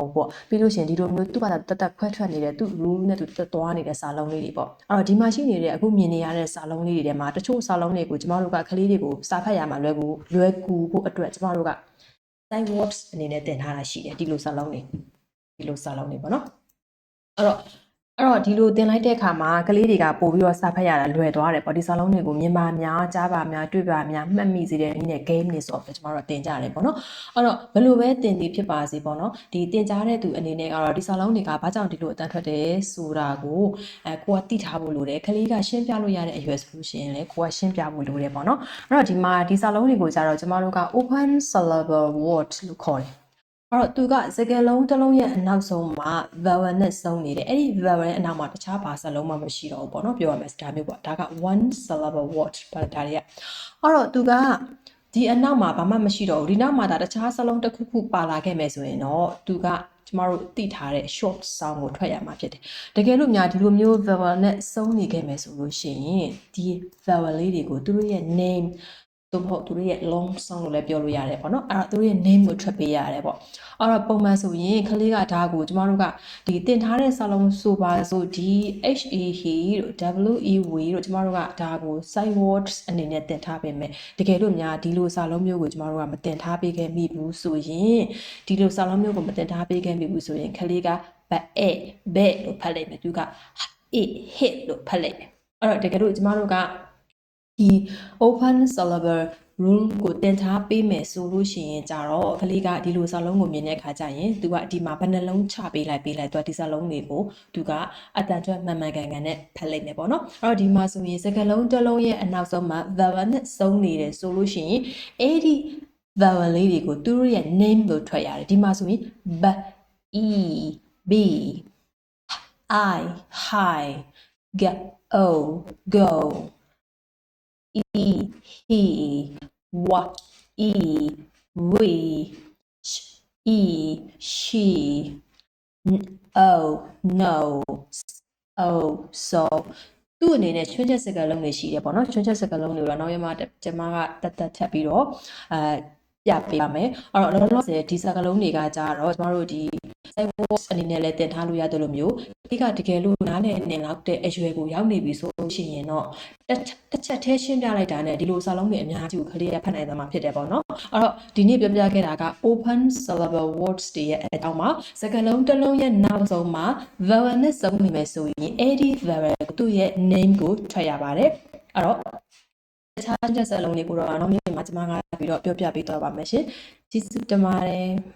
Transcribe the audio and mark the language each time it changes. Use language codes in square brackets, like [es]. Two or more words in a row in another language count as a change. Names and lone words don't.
[my] ဟုတ်ပေါ့ပြီးလို့ရှိရင်ဒီလိုမျိုးသူ့ဘာသာတက်ခွဲထွက်နေတဲ့သူ့ rule နဲ့သူတက်သွားနေတဲ့စာလုံးလေးတွေပေါ့ဒီမှာရှိနေတဲ့အခုမြင်နေရတဲ့စာလုံးလေးတွေထဲမှာတချို့စာလုံးတွေကိုကျမတို့ကကလေးတွေကိုစာဖတ်ရမှာလွယ်ကူဖို့အတွက်ကျမတို့က [en] side words [my] အနေနဲ့သင်ထားတာရှိတယ်ဒီလိုစာလုံးတွေပေါ့နော်အဲ့တော့ဒီလိုသင်လိုက်တဲ့အခါမှာကလေးတွေကပို့ပြီးတော့စာဖတ်ရတာလွယ်သွားတယ်ပေါ့ဒီစာလုံးတွေကိုမြင်ပါများကြားပါများတွေ့ပါ များမှတ်မိစေတဲ့နည်းနဲ့ game တွေဆိုတော့ကျမတို့တင်ကြရတယ်ပေါ့နော်အဲ့တော့ဘယ်လိုပဲသင်သည်ဖြစ်ပါစေပေါ့နော်ဒီသင်ကြားတဲ့သူအနေနဲ့ကတော့ဒီစာလုံးတွေကဘာကြောင့်ဒီလိုအတန်းထွက်တယ်ဆိုတာကိုကိုကသိထားဖို့လိုတယ်ကလေးကရှင်းပြလို့ရတဲ့အရွယ်ဆိုလို့ရှိရင်လည်းကိုကရှင်းပြဖို့လိုတယ်ပေါ့နော်အဲ့တော့ဒီမှာဒီ စာလုံးတွေကိုကြတော့ကျမတို့က [en] open syllable word [my] လို့ခေါ်တယ်အဲ့တော့သူကစကားလုံးတစ်လုံးရဲ့အနောက်ဆုံးမှာ vowel နဲ့စုံနေတယ်အဲ့ဒီ vowel ရဲ့အနောက်မှာတခြားဘာစာလုံးမှမရှိတော့ဘူးပေါ့နော်ပြောရမယ်ဒါမျိုးပေါ့ဒါက [en] one syllable word [my] ဒါ တွေကအဲ့တော့သူကဒီအနောက်မှာဘာမှမရှိတော့ဘူးဒီနောက်မှာဒါတခြားစာလုံးတစ်ခုပါလာခဲ့မယ်ဆိုရင်တော့သူကကျမတို့သိထားတဲ့ [en] short sound [my] ကိုထွက်ရမှာဖြစ်တယ် တကယ်လို့များဒီလိုမျိုး vowel နဲ့စုံနေခဲ့မယ်ဆိုလို့ရှိရင်ဒီ vowel လေးတွေကိုသူတို့ရဲ့ nameသူတို့ရဲ့ [en] long sound [my] လို့လည်း ပြောလို့ရတယ်ပေါ့နော်အဲ့တော့သူတို့ရဲ့ name ကိုထွက်ပေးရတယ်ပေါ့အဲ့တော့ပုံမှန်ဆိုရင်ကလေးကဒါကိုကျမတို့ကဒီတင်ထားတဲ့စာလုံးဆိုပါဆိုဒီ [en] he he [my] တို့ [en] we we [my] တို့ကျမတို့ကဒါကို [en] side words [my] အနေနဲ့သင်ထားပေးမယ်တကယ်လို့များဒီလိုစာလုံးမျိုးကိုကျမတို့ကမသင်ထားပေးခဲ့မိဘူးဆိုရင်ဒီလိုစာလုံးမျိုးကိုမသင်ထားပေးခဲ့မိဘူးဆိုရင်ကလေးကဘဲလို့ဖတ်လိုက်မယ်သူက hit လို့ဖတ်လိုက်မယ်အဲ့တော့တကယ်လို့ကျမတို့ကဒီ [en] open syllable rule [my] ကိုသင်ထားပေးမယ်ဆိုလို့ရှိရင်ကြတော့ကလေးကဒီလိုစာလုံးကိုမြင်တဲ့အခါကျရင်သူကဒီမှာဘယ်နှလုံးချပေးလိုက်သူကဒီစာလုံးတွေကိုသူကအတန်ထွက်မှန်ကန်နဲ့ဖတ်လိုက်မယ်ပေါ့နော်အဲ့တော့ဒီမှာဆိုရင်စကားလုံးတစ်လုံးရဲ့အနောက်ဆုံးမှာ vowel နဲ့စုံနေတယ်ဆိုလို့ရှိရင်အဲ့ဒီ vowel လေးတွေကိုသူတို့ရဲ့ name လို့ထွက်ရတယ်ဒီမှာဆိုရင် b [en] b I hi go he what we she no so [my] သူ့အနေနဲ့ချွင်းချက်စကားလုံးတွေရှိတယ်ပေါ့နော်ချွင်းချက်စကားလုံးတွေကိုတော့နောက်ရမှာကျမကတက်ထပ်ပြီးတော့ပြပေးပါ မယ်အဲ့တော့လောလောဆယ်ဒီစကားလုံးတွေကကြတော့ကျမတို့ဒီ [en] side words [my] အနေနဲ့လည်းတင်ထားလို့ရတယ်လို့မျိုးဒီက တကယ်လို့နားလည်နေလောက်တဲ့အရွယ်ကိုရောက်နေပြီဆိုလို့ရှိရင်တော့တစ်ချက်သေးရှင်းပြလိုက်တာနဲ့ဒီလိုစာလုံးတွေအများကြီးကိုခလေးရဖတ်နိုင်သွားမှာဖြစ်တယ်ပေါ့နော်အဲ့တော့ဒီနေ့ပြောပြခဲ့တာက [en] open syllable words [my] တွေရဲ့အကြောင်းမှာစကားလုံးတစ်လုံးရဲ့နောက်ဆုံးမှာ vowel နဲ့စုံနေမယ်ဆိုရင်အဲ့ဒီ vowel သူ့ရဲ့ name ကိုထွက်ရပါတယ်အဲ့တော့တခြားချက်စလုံးတွေကိုတော့နောက်နေ့မှာကျမကပြီးတော့ပြောပြပေးသွားပါမယ်ရှင်ကျေးဇူးတင်ပါတယ်